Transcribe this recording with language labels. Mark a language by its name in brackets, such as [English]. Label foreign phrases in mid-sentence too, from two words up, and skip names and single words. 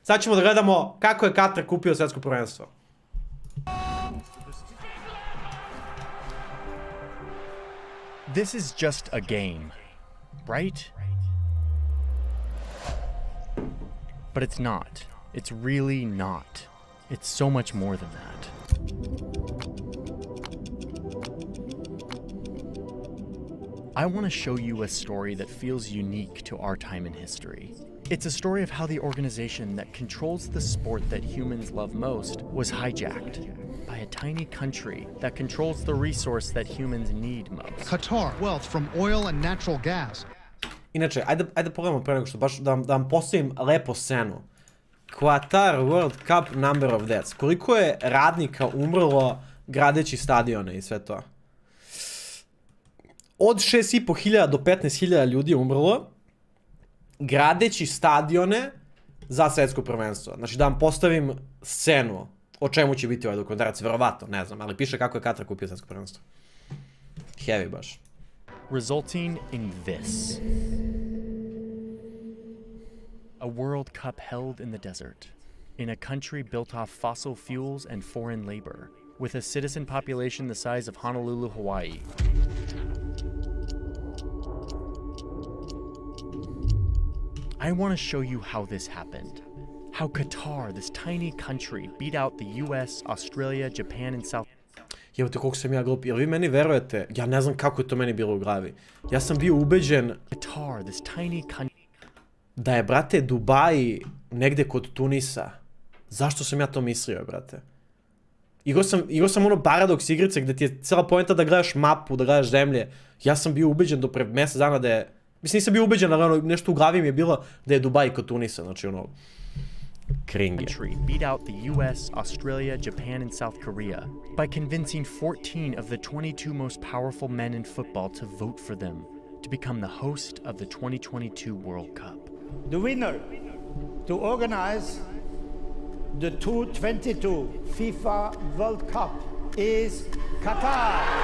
[Serbian] Sad ćemo da gledamo kako je Katar kupio svetsko prvenstvo. [English] This is just a game, right? But it's not. It's really not. It's so much more than that. I want to show you a story that feels unique to our time in history. It's a story of how the organization that controls the sport that humans love most was hijacked by a tiny country that controls the resource that humans need most. Qatar, wealth from oil and natural gas. [Serbian] Inače, ajde pogledamo pre nego što baš da vam postavim lepo scenu. [English] Qatar World Cup number of deaths. [Serbian] Koliko je radnika umrlo gradeći stadione i sve to? Od 6.500 do 15.000 ljudi je umrlo gradeći stadione za svetsko prvenstvo. Znači da vam postavim scenu o čemu će biti ovaj dokumentarac, verovatno, ne znam, ali piše kako je Katar kupio svetsko prvenstvo. Heavy baš. [English] Resulting in this. A World Cup held in the desert, in a country built off fossil fuels and foreign labor, with a citizen population the size of Honolulu, Hawaii. I want to show you how this happened. How Qatar, this tiny country, beat out the US, Australia, Japan and South. [Serbian] Evo te koliko sam ja glup, jel vi meni verujete? Ja ne znam kako je to meni bilo u glavi. Ja sam bio ubeđen [English] Qatar, this tiny country. [Serbian] Da je, brate, Dubai negde kod Tunisa. Zašto sam ja to mislio, brate? Igrao sam ono paradoks igrice gde ti je cela poenta da gledaš mapu, da gledaš zemlje. Ja sam bio ubeđen do pre mjesec dana da je... Mislim, nisam bio ubeđen, ali ono, nešto u glavi mi je bilo da je Dubai kod Tunisa, znači ono... Kringe. [English] Beat out the US, Australia, Japan and South Korea by convincing 14 of the 22 most powerful men in football to vote for them to become the host of the 2022 World Cup. The winner to organize the 2022 FIFA World Cup is Qatar.